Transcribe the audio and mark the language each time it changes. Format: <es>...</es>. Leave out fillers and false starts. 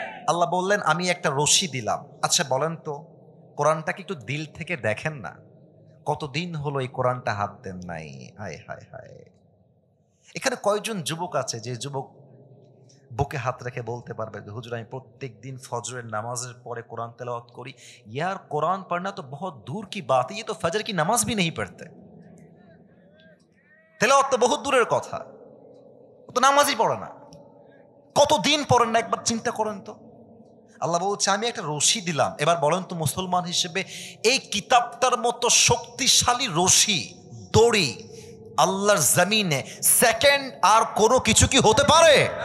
<bn>আল্লাহ বললেন আমি একটা রশি দিলাম। আচ্ছা বলেন তো, কোরআনটাকে একটু দিল থেকে দেখেন না, কতদিন হলো এই কোরআনটা হাত দেন নাই। হায় হায় হায়, এখানে কয়জন যুবক আছে যে যুবক বুকে হাত রেখে বলতে পারবে যে হুজুর আমি প্রত্যেক দিন ফজরের নামাজের পরে কোরআন তেলাওয়াত করি।</bn> <hi>यार कुरान पढ़ना तो बहुत दूर की बात है, ये तो फजर की नमाज भी नहीं पढ़ते।</hi> <bn>তেলাওয়াত তো বহুত দূরের কথা, ও তো নামাজই পড়ে না। কতদিন পড়েন না একবার চিন্তা করেন তো। আল্লাহ বলছে আমি একটা রশি দিলাম। এবার বলেন তো মুসলমান হিসেবে এই কিতাবটার মতো শক্তিশালী রশি, দড়ি আল্লাহর জমিনে সেকেন্ড আর কোনো কিছু কি হতে পারে?</bn>